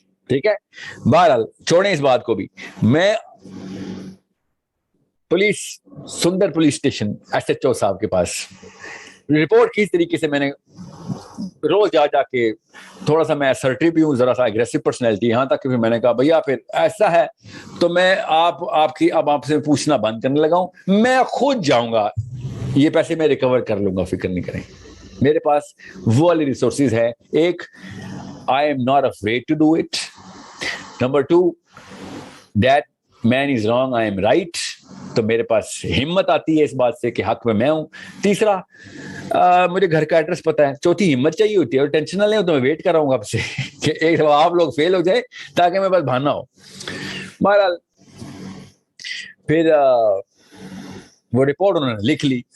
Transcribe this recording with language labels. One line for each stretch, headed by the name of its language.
Urdu: ٹھیک ہے, بہرحال چھوڑیں اس بات کو بھی. میں سندر police station S H O صاحب کے پاس رپورٹ کی. اس طریقے سے میں نے روز جا کے تھوڑا سا میں اسرٹیو بھی ہوں, ذرا سا اگریسو پرسنالٹی, یہاں تک کہ پھر میں نے کہا بھیا پھر ایسا ہے تو میں آپ سے پوچھنا بند کرنے لگا ہوں, میں خود جاؤں گا, یہ پیسے میں ریکور کر لوں گا, فکر نہیں کریں. میرے پاس وہ والی ریسورسز ہے.
English: ایک, I am not afraid to do it. Number 2, that man is wrong, I am right.
Urdu: تو میرے پاس ہمت آتی ہے اس بات سے کہ حق میں ہوں. تیسرا, مجھے گھر کا ایڈریس پتا ہے. چوتھی, ہمت چاہیے ہوتی ہے, اور ٹینشن نہ لیں ہو تو میں ویٹ کر رہا ہوں آپ سے کہ ایک دفعہ آپ لوگ فیل ہو جائے تاکہ میں بس بہانا ہو. بہرحال پھر وہ رپورٹ انہوں نے لکھ لی.